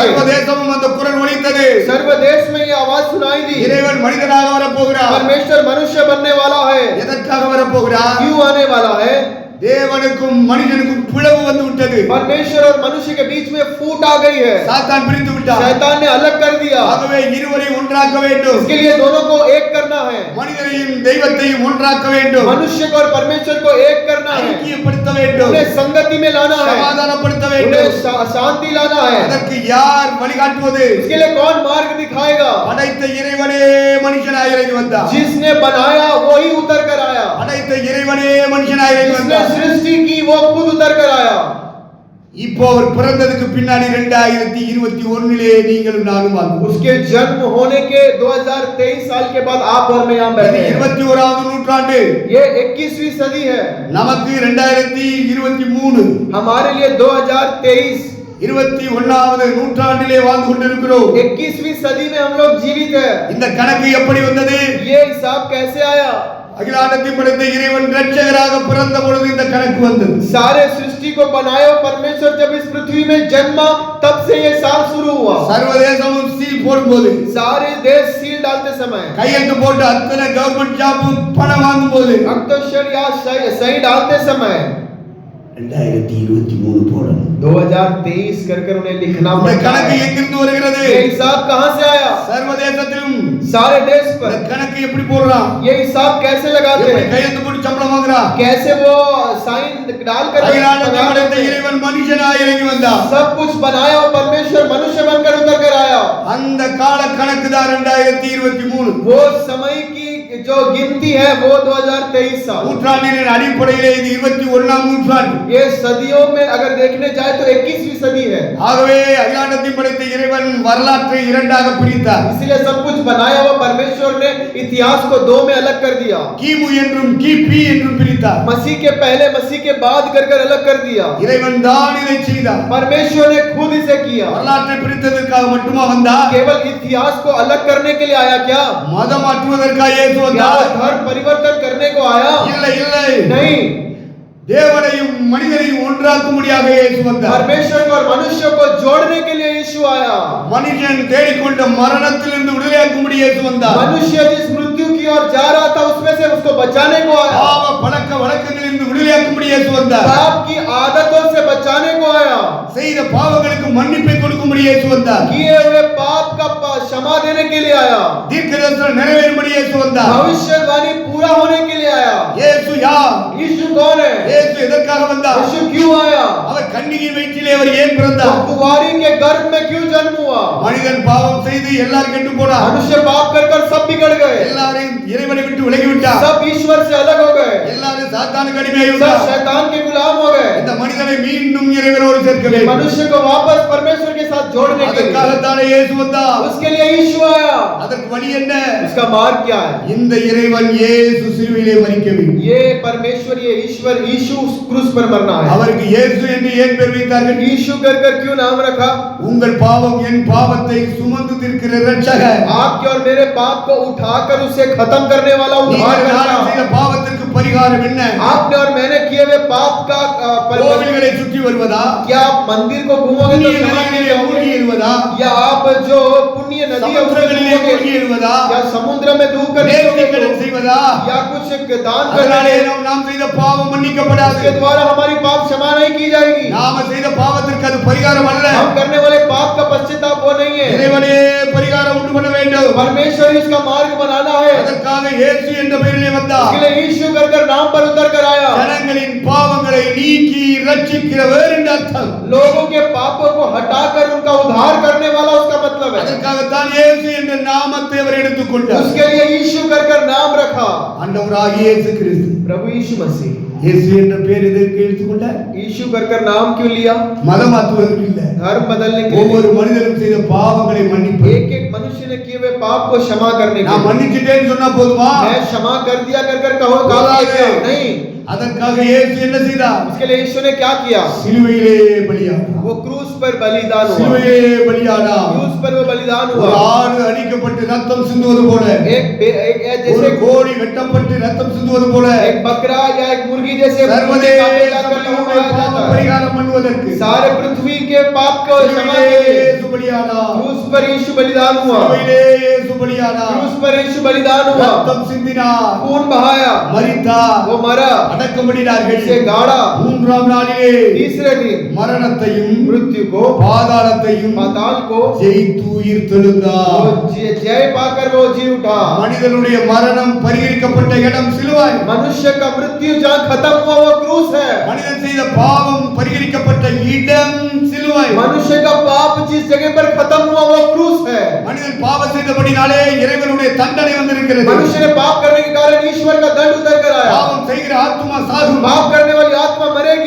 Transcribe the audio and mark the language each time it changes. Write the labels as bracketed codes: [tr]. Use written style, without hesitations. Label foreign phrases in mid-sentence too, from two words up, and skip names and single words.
[ta] சர்வதேசமும் அந்த குரல் ஒலித்தது. [hi] सर्व देश में ये आवाज सुनाई दी. [ta] இறைவன் மனிதனாக வரப்போகிறார். [hi] परमेश्वर मनुष्य बनने वाला है. [ta] எதற்காக வரப்போகிறார்? [hi] क्यों आने वाला है? [ta] தேவனுக்கும் மனிதனுக்கும் பிளவு வந்து விட்டது. [hi] परमेश्वर और मनुष्य के बीच में फूट आ गई है. [ta] சாத்தான் பிரித்து விட்டார். [hi] शैतान ने अलग कर दिया. [ta] ஆகவே இருவரை ஒன்றாக்க வேண்டும். [hi] इसके लिए दोनों को एक करना है. [ta] மனிதனையும் தெய்வத்தையும் ஒன்றாக்க வேண்டும். [hi] मनुष्य को और परमेश्वर को एक करना है. [ta] ஐக்கியப்படுத்த வேண்டும். [hi] उन्हें संगति में लाना है. [ta] சமாதானப்படுத்த வேண்டும். [hi] उन्हें शांति लाना है. [ta] அதற்கு யார் வழிகாட்டுவது? [hi] इसके लिए कौन मार्ग दिखाएगा? [ta] படைத்த இறைவனே மனுஷனாய் இறங்கி வந்தார். [hi] जिसने बनाया वही उतर कर आया. [ta] படைத்த இறைவனே மனுஷனாய் இறங்கி [hi] जिसने [ta] வந்தார். [hi] सृष्टि की वो खुद उतर कर आया. [ta] இப்போ அவர் பிறந்ததுக்கு பின்னாடி 2021 நீங்களும் நானும் வாழ்வோம். [hi] उसके जन्म होने के 2023 साल के बाद आप और मैं यहाँ बैठे हैं. [ta] 21வது நூற்றாண்டு. [hi] ये 21वीं सदी है. [ta] நமக்கு 2023. [hi] हमारे लिए 2023 [ta] 21வது நூற்றாண்டிலே வாழ்ந்து கொண்டிருக்கிறோம். [hi] 21वीं सदी में हम लोग जीवित है. [ta] இந்த கணக்கு எப்படி வந்தது? [hi] ये हिसाब कैसे आया? [ta] அகிலாண்டத்தையும் படைத்த இறைவன் இரட்சகராக பிறந்த பொழுது இந்த கணக்கு வந்தது. [hi] सारे सृष्टि को बनाया परमेश्वर जब इस पृथ्वी में जन्मा तब से ये साल शुरू हुआ. [ta] சர்வதேசமும் சீல் போடும்போது, [hi] सारे देश सील डालते समय, [ta] கையெழுத்து போட்டு அத்தனை [en] government job [ta] பணம் வாங்கும்போது, [hi] अक्षर या सही डालते समय [ta] 2023 போடணும். [hi] 2023 कर उन्हें लिखना [ta] இந்த [hi] पड़ता [ta] கணக்கு [hi] है. [ta] எங்கிருந்து வருகிறது? [hi] ये हिसाब कहाँ से आया? [ta] சர்வதேசத்திலும் [hi] सारे देश [ta] இந்த [hi] पर [ta] கணக்கு எப்படி போடுறான்? [hi] ये हिसाब कैसे लगाते [ta] எப்படி [hi] हैं? [ta] கையெழுத்து போட்டு சம்பளம் வாங்குறான்? [hi] कैसे वो साइन डालकर [ta] அகிலாண்டத்தை படைத்த இறைவன் மனுஷனாய் இறங்கி வந்தார். [hi] सब कुछ बनाया और परमेश्वर मनुष्य बनकर उतर कर आया. [ta] அந்த கால கணக்கு தான் 2023. [hi] वो समय की जो गिनती है वो 2023 साल. [ta] நூற்றாண்டின் அடிப்படையிலே இது 21ஆம் நூற்றாண்டு. [hi] ये सदियों में अगर देखने जाए तो 21वीं सदी है. [ta] ஆகவே அகிலாண்டத்தை படைத்த இறைவன் வரலாற்றை இரண்டாக பிரித்தார். [hi] इसलिए सब कुछ बनाया हुआ परमेश्वर ने इतिहास को दो में अलग कर दिया. [ta] கிமு என்றும் கிபி என்றும் பிரித்தார். [hi] मसीह के पहले मसीह के बाद कर अलग कर दिया. [ta] இறைவன் தான் இதை செய்தார். [hi] परमेश्वर ने खुद इसे किया. [ta] வரலாற்றை பிரித்ததற்காக மட்டுமா வந்தார்? [hi] केवल इतिहास को अलग करने के लिए आया क्या? [ta] மதம் மாற்றுவதற்காக இயேசு [hi] क्या [ta] வந்தார்? [hi] धर्म परिवर्तन करने को आया? [ta] இல்லை இல்லை. [hi] नहीं. [ta] தேவனையும் மனிதனையும் ஒன்றாக்கும்படியாக இயேசு வந்தார். [hi] परमेश्वर को और मनुष्य को जोड़ने के लिए यीशु आया. [ta] மனிதன் தேடிக்கொண்ட மரணத்திலிருந்து விடுதலையாக்கும்படி இயேசு வந்தார். [hi] मनुष्य जिस मृत्यु की ओर जा रहा था उसमें से उसको बचाने को आया. [ta] பாவ பழக்க வழக்கங்களிலிருந்து விடுதலையாக்கும்படி இயேசு வந்தார். [hi] पाप की आदतों से बचाने को आया. [ta] செய்த பாவங்களுக்கு மன்னிப்பை கொடுக்கும்படி இயேசு வந்தார். [hi] किए हुए पाप का क्षमा देने के लिए आया. [ta] தீர்க்கதரிசனம் நிறைவேறும்படி இயேசு வந்தார். [hi] भविष्यवाणी पूरा होने के लिए आया. [ta] இயேசு யார்? [hi] यीशु कौन है? [ta] இயேசு எதற்காக வந்தார்? [hi] यीशु क्यों आया? [ta] அவர் கன்னிகையின் வயிற்றிலே அவர் ஏன் பிறந்தார்? [hi] कुंवारी के गर्भ में क्यों जन्म हुआ? [ta] மனிதன் பாவம் செய்து எல்லாரும் கெட்டு போனார். [hi] मनुष्य पाप कर सब बिगड़ गए. [ta] எல்லாரும் இறைவனை விட்டு விலகி விட்டார். [hi] सब ईश्वर से अलग हो गए. [ta] எல்லாரும் சாத்தானுக்கு அடிமையாகி [hi] सब [ta] விட்டார். [hi] शैतान के गुलाम हो गए. [ta] இந்த மனிதனை மீண்டும் இறைவனோடு சேர்க்க வேண்டும். [hi] मनुष्य को वापस परमेश्वर के साथ जोड़ने के लिए [ta] அதற்காகத்தானே இயேசு வந்தார். [hi] उसके लिए यीशु आया. [ta] அதற்கு வழி என்ன? [hi] उसका मार्ग क्या है? [ta] இந்த இறைவன் இயேசு சிலுவையிலே மரிக்க வேண்டும். [hi] ये परमेश्वर ये ईश्वर यीशु क्रूस पर मरना है. [ta] அவருக்கு இயேசு என்று ஏன் பெயர் வைத்தார்கள்? [hi] यीशु कर क्यों नाम रखा? [ta] உங்கள் பாவம் என் பாவத்தை சுமந்து தீர்க்கிற இரட்சகர். [hi] आपके और मेरे पाप को उठाकर उसे खत्म करने वाला [ta] நீங்கள் [hi] उद्धारकर्ता. [ta] நானும் செய்த பாவத்திற்கு பரிகாரம் என்ன? [hi] आपने और मैंने किए हुए पाप का [ta] கோவில்களை சுற்றி வருவதா? [hi] क्या आप मंदिर को घूमोगे तो [ta] புண்ணிய நதிகளிலே மூழ்கி இருவதா? [hi] या आप जो पुण्य नदी है उसमें [ta] சமுத்திரங்களிலே மூழ்கி இருவதா? [hi] या समुद्र में डूब कर [ta] நேர்த்திக்கடன் செய்வதா? [hi] या कुछ दान [ta] அதனாலே [hi] करने [ta] நாம் செய்த பாவம் மன்னிக்கப்படாது. [hi] उसके द्वारा हमारी पाप क्षमा नहीं की जाएगी. [ta] நாம செய்த பாவத்திற்கு அது பரிகாரம் அல்ல. [hi] हम करने वाले पाप का पश्चाताप वो नहीं है. [ta] இறைவனே பரிகாரம் உண்டு பண்ண வேண்டும். [hi] परमेश्वर ही इसका मार्ग बनाना है. [ta] அதற்காக இயேசு என்ற பெயரிலே வந்தார். [hi] इसके लिए यीशु कर नाम पर उतर कर आया. [ta] ஜனங்களின் பாவங்களை நீக்கி ரட்சிக்கிறவர் என்று அர்த்தம். [hi] लोगों के पापों को हटाकर उनका उद्धार करने वाला उसका मतलब है. [ta] அதற்காகத்தான் இயேசு என்ற நாமத்தை அவர் எடுத்துக்கொண்டார். [hi] उसके लिए यीशु कर नाम रखा. [ta] ஆண்டவராகிய இயேசு கிறிஸ்து. [hi] प्रभु यीशु मसीह. [ta] இயேசு என்ற பெயர் எதற்கு எடுத்துக்கொண்டார்? [hi] यीशु कर नाम क्यों लिया? [ta] மதம் மாற்றுவதற்கு இல்ல. [hi] धर्म बदलने के लिए. [ta] ஒவ்வொரு மனிதனும் செய்த பாவங்களை மன்னிப்பது. [hi] एक मनुष्य ने किए हुए पाप को क्षमा करने के [ta] நான் [hi] लिए. [ta] மன்னிச்சிட்டேன்னு சொன்னா போதுமா? [hi] मैं क्षमा कर दिया कर कहो काफी है क्या? नहीं. [ta] அதற்காக இயேசு என்ன செய்தார்? [hi] इसके लिए यीशु ने क्या किया? [ta] சிலுவையிலே பலியானார். [hi] वो क्रूस पर बलिदान हुआ. [ta] சிலுவையிலே பலியானார். [hi] क्रूस पर वो बलिदान [ta] ஒரு [hi] हुआ. [ta] ஆடு அடிக்கப்பட்டு ரத்தம் சிந்துவது போல, [hi] एक [ta] ஒரு [hi] जैसे [ta] கோழி வெட்டப்பட்டு ரத்தம் சிந்துவது போல, [hi] एक बकरा या एक मुर्गी जैसे [ta] சர்வதே [hi] जाता है. [ta] பரிகாரம் பண்ணுவதற்கு [hi] सारे पृथ्वी के पाप को क्षमा [ta] சிலுவையிலே [hi] के लिए [ta] இயேசு பலியானார். [hi] क्रूस पर यीशु बलिदान हुआ. [ta] சிலுவையிலே இயேசு பலியானார். [hi] क्रूस पर यीशु बलिदान हुआ. [ta] ரத்தம் சிந்தினார். [hi] खून बहाया. [ta] மரித்தார். [hi] वो मरा. [ta] அடக்கமடினார்கள். [hi] इसे गाड़ा. [ta] மூன்றாம் நாளிலே [hi] तीसरे दिन [ta] மரணத்தையும் [hi] मृत्यु को [ta] பாதாளத்தையும் [hi] पाताल को [ta] ஜெயித்து உயிர் தெழுந்தார். [hi] वो जय पाकर वो जी उठा. [ta] மனிதனுடைய மரணம் பரிகரிக்கப்பட்ட இடம் சிலுவை. [hi] मनुष्य का मृत्यु जहाँ खत्म हुआ वो क्रूस है. [ta] மனிதன் செய்த பாவம் பரிகரிக்கப்பட்ட இடம் சிலுவை. [hi] मनुष्य का पाप जिस जगह पर खत्म हुआ वो क्रूस है. [ta] மனிதன் பாவம் செய்தபடினாலே இறைவனுடைய தண்டனை வந்திருக்கிறது. [hi] मनुष्य ने पाप करने के कारण ईश्वर का दंड उतर कर आया. [ta] பாவம் செய்கிற ஆத்மா சாகும். [hi] पाप करने वाली आत्मा मरेगी.